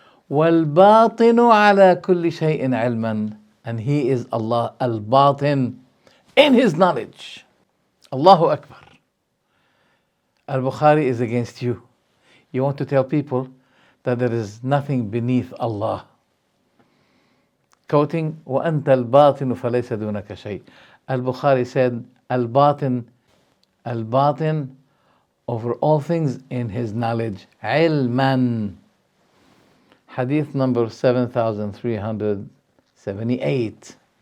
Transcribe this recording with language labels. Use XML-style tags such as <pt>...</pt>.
<ar>والباطن على كل شيء علما.</ar> <en>And He is Allah al-Batin in His knowledge. Allahu Akbar. Al-Bukhari is against you. You want to tell people that there is nothing beneath Allah. Quoting,</en> <ar>وَأَنْتَ الْبَاطِنُ فَلَيْسَ دُونَكَ شَيْءٍ.</ar> <en>Al-Bukhari said, Al-Batin over all things in His knowledge. علما. Hadith number 7378.</en>